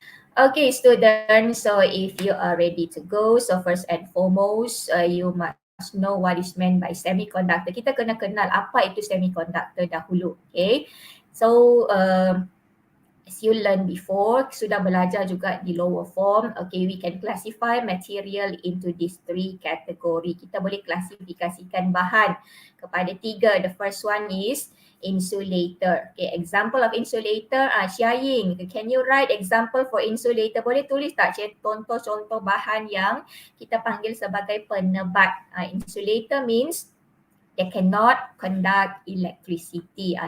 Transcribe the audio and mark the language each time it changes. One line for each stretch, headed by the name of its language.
English: Okay students, so if you are ready to go, so first and foremost, you must know what is meant by semiconductor.
Malay: Kita kena kenal apa itu semiconductor dahulu.
English: Okay, so as you learn before,
Malay: sudah belajar juga di lower form.
English: Okay, we can classify material into these 3 category.
Malay: Kita boleh klasifikasikan bahan kepada 3.
English: The first one is insulator. Okay, example of insulator, Cia Ying, can you write example for insulator?
Malay: Boleh tulis tak contoh-contoh bahan yang kita panggil sebagai penebat.
English: Insulator means they cannot conduct electricity.